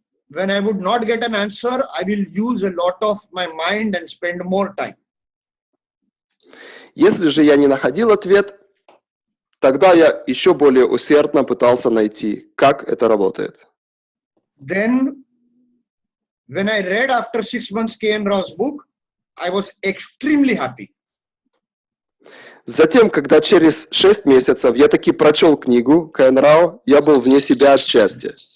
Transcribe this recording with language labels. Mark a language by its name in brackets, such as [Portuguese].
[English] When I would not get an answer, I will use a lot of my mind and spend more time. [Russian] Если же я не находил ответ, тогда я еще более усердно пытался найти, как это работает. [English] Then, when I read after 6 months K.N. Rao's book, I was extremely happy. [Russian] Затем, когда через 6 месяцев я таки прочел книгу К.Н. Рао, я был вне себя от счастья.